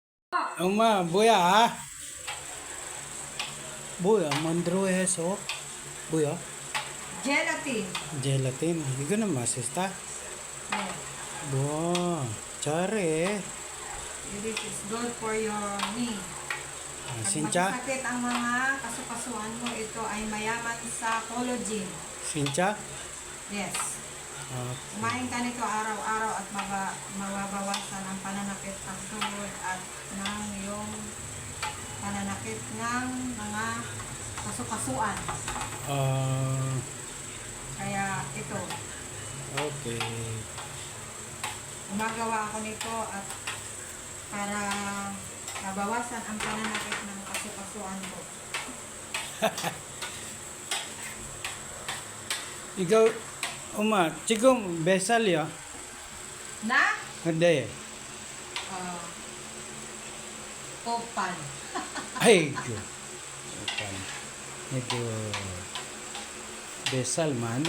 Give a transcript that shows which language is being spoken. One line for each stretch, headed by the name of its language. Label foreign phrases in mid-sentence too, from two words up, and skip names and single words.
Korean: 뭐야? 뭐야? 만들어 해서 뭐야?
English: Gelatin. Gelatin.
Korean: 이거는 맛있다.
English: Yes.
Korean: 뭐 잘해.
English: This is good for your knee.
Filipino: Pag
Korean: 진짜?
Filipino: masakit ang mga kasukasuan mo, ito ay mayaman sa collagen.
Korean: 진짜?
English: Yes.
Korean: 아,
Filipino: Kumain ka nito araw-araw at mababawasan ang pananakit ng tuhod at ng iyong pananakit ng mga kasukasuan. Kaya ito, okay. gumagawa ako nito at para mabawasan ang pananakit ng kasukasuan ko.
Korean: 이거 지금 몇 살이야? Na? 근데 Opan. 아이고 약간 이거 몇 살 많아.